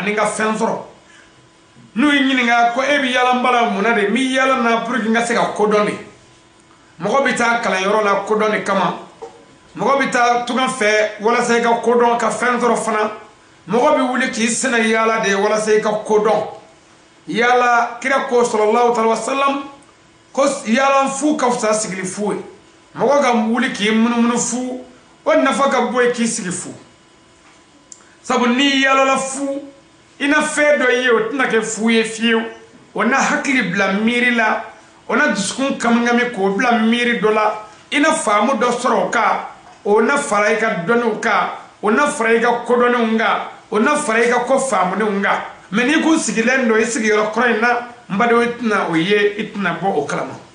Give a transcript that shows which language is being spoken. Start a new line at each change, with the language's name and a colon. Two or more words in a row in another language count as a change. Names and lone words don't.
Bambara: n ka fɛn sɔrɔ n'u y'i ɲininka ko e bɛ yaala n bala mun na de n bɛ yaala na
French: pour que
Bambara: n ka se ka kodɔn de mɔgɔ bɛ taa kalanyɔrɔ la kodɔn de kama mɔgɔ bɛ taa tunga fɛ walasa i ka kodɔn ka fɛn sɔrɔ fana mɔgɔ bɛ wuli k'i sɛnɛ yaala de walasa i ka kodɔn yala kira ko
Arabic: صلى الله عليه وسلم
Bambara: ko yala fu ka fisa sigili fu ye mɔgɔ ka wuli k'i munumunu fu o nafa ka bɔ ye k'i sigi fu sabu n'i yalala fu i na fɛn dɔ ye o tɛna kɛ fu ye fiyewu o na hakili bila miiri la o na dusukun kamigami k'o bila miiri dɔ la i na faamu dɔ sɔrɔ o kan o na fara i ka dɔnniw kan o na fara i ka kodɔnniw kan o na fara i ka ko faamunenw kan mais n'i ko sigilen don i sigiyɔrɔ kɔrɔ in na n badenw i tɛna o ye i tɛna bɔ o kalama